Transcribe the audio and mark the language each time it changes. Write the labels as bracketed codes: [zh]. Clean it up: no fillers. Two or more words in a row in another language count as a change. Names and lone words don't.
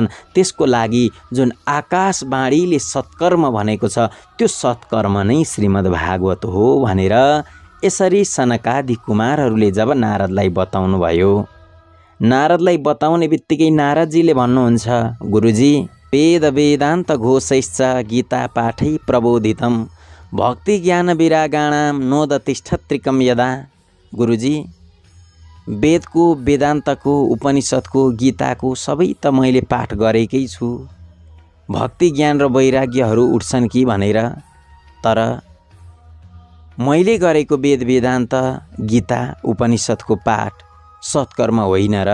[ne] त्यसको लागि जुन आकाशवाणीले सत्कर्म भनेको छ त्यो सत्कर्म नै श्रीमद्भागवत हो भनेर यसरी सनकादि कुमारहरूले जब नारदलाई बताउनु भयो, नारदलाई बताउने बित्तिकै नारदजीले भन्नुहुन्छ, गुरुजी, [sa] वेद वेदान्त घोषैश्च गीता पाठै प्रबोधितम भक्ति ज्ञान विरागाणाम नोदतिष्ठत्रिकम यदा। [ne] गुरुजी, वेदको, वेदान्तको, उपनिषदको, गीताको सबै त मैले पाठ गरेकै छु। भक्ति ज्ञान र वैराग्यहरू उठ्छन् कि भनेर, तर मैले गरेको वेद वेदान्त, गीता, उपनिषदको पाठ सत्कर्म होइन र?